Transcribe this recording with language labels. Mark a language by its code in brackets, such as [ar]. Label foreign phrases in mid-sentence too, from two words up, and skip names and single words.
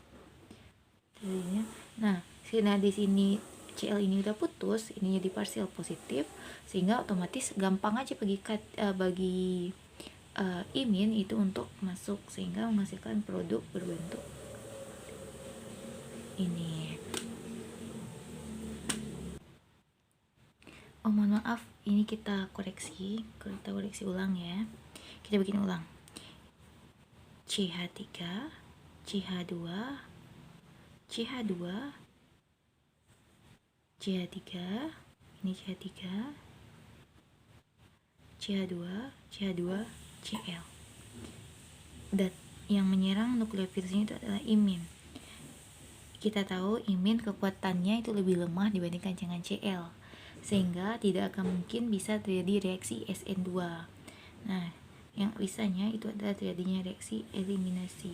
[id] Nah, di sini CL ini udah putus, ini jadi partial positif sehingga otomatis gampang aja bagi imin itu untuk masuk sehingga menghasilkan produk berbentuk ini. Oh, mohon maaf, ini kita koreksi ulang ya. Kita bikin ulang. CH3, CH2, CH2, CH3, ini CH3, CH2, CH2, CL. Dan yang menyerang nukleofilnya itu adalah imin. Kita tahu imin kekuatannya itu lebih lemah dibandingkan dengan CL, sehingga tidak akan mungkin bisa terjadi reaksi SN2. Nah, yang bisanya itu adalah terjadinya reaksi eliminasi.